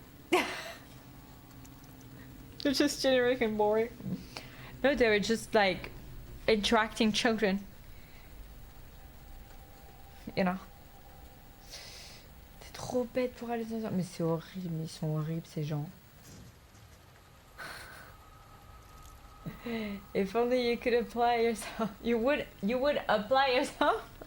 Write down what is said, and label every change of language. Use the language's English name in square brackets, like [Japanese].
[English] They're just generating boring. No, they were just like interacting children. You know. [French] T'es trop bête pour aller dans ça. Mais c'est horrible, ils sont horribles ces gens. [English] If only you could apply yourself. You would apply yourself.